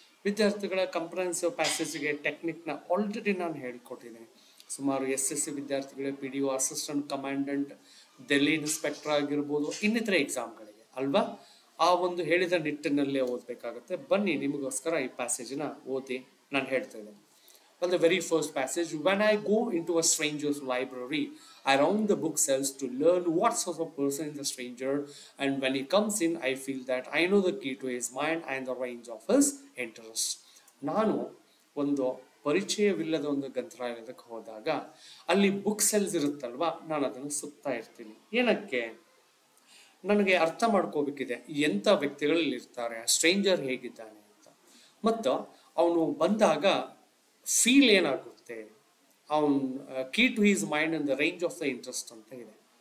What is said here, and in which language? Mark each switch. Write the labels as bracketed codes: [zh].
[kn] ವಿದ್ಯಾರ್ಥಿಗಳ comprehensive ಪ್ಯಾಸೇಜ್ಗೆ ಟೆಕ್ನಿಕ್ನ already ನಾನು ಹೇಳಿಕೊಟ್ಟಿದ್ದೀನಿ. ಸುಮಾರು SSC ವಿದ್ಯಾರ್ಥಿಗಳೇ PDO assistant commandant, Delhi inspector ಆಗಿರ್ಬೋದು, ಇನ್ನಿತರೆ ಎಕ್ಸಾಮ್ಗಳಿಗೆ ಅಲ್ವಾ, ಆ ಒಂದು ಹೇಳಿದ ನಿಟ್ಟಿನಲ್ಲೇ ಓದಬೇಕಾಗುತ್ತೆ. ಬನ್ನಿ ನಿಮಗೋಸ್ಕರ ಈ ಪ್ಯಾಸೇಜ್ನ ಓದಿ ನಾನು ಹೇಳ್ತಾ ಇದ್ದೇನೆ. [en] Well, the very first passage, when I go into a stranger's library, I round the bookshelves to learn what sort of person is the stranger, and when he comes in, I feel that I know the key to his mind and the range of his interest. [kn] ನಾನು ಒಂದು ಪರಿಚಯವಿಲ್ಲದ ಒಂದು ಗ್ರಂಥಾಲಯಕ್ಕೆ ಹೋದಾಗ ಅಲ್ಲಿ book cells ಇರುತ್ತಲ್ವಾ, ನಾನು ಅದನ್ನು ಸುತ್ತಾ ಇರ್ತೀನಿ. ಏನಕ್ಕೆ? ನನಗೆ ಅರ್ಥ ಮಾಡ್ಕೋಬೇಕಿದೆ ಎಂಥ ವ್ಯಕ್ತಿಗಳಲ್ಲಿ ಇರ್ತಾರೆ, ಸ್ಟ್ರೇಂಜರ್ ಹೇಗಿದ್ದಾನೆ ಅಂತ, ಮತ್ತು ಅವನು ಬಂದಾಗ ಫೀಲ್ ಏನಾಗುತ್ತೆ, ಅವನ್ [en] key to his mind and the range of the interest [kn] ಅಂತ ಇದೆ.